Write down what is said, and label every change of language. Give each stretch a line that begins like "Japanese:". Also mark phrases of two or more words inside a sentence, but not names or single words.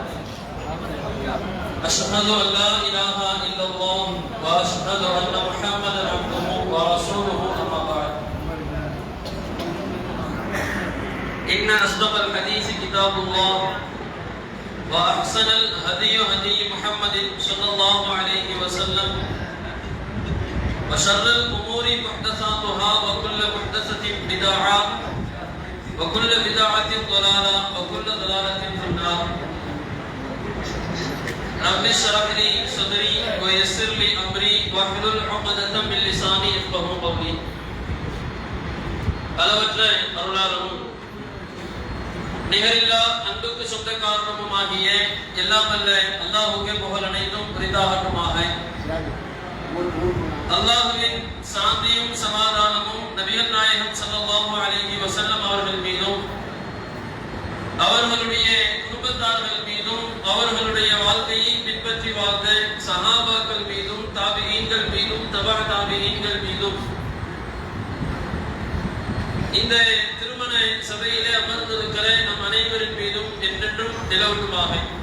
Arabic: أشهد أن لا إله إلا الله وأشهد أن محمدا عبده ورسوله أما بعد إن أصدق الحديث كتاب الله وأحسن الهدي هدي محمد صلى الله عليه وسلم وشر الأمور محدثاتها وكل محدثة بدعة وكل بدعة ضلالة وكل ضلالة في النار رب اشرح لي صدري ويسر لي أمري واحلل عقدة من لساني يفقهوا قولي
Tamil: அளவற்ற அருளாளரும் நிகரில்லா அன்புக்கு சொந்த காரணமுமாகிய எல்லாம் வல்ல அல்லாஹ்வுக்கே புகழ் அனைத்தும் உரித்தாகட்டுமாக. அல்லாஹ்வின் சாந்தியும் சமாதானமும் நபிகள் நாயகம்
Arabic: صلى الله عليه وسلم
Tamil: அவர்கள் மீதும் அவர்களுடைய குடும்பத்தார்கள் மீதும் அவர்களுடைய வாழ்க்கையை பின்பற்றி வாழ்ந்த சஹாபாக்கள் மீதும் தாபிஈன்கள் மீதும் தபா தாபிஈன்கள் மீதும் இந்த திருமண சபையிலே அமர்ந்திருக்கிற நம் அனைவரின் மீதும் என்றென்றும் நிலவட்டுமாக.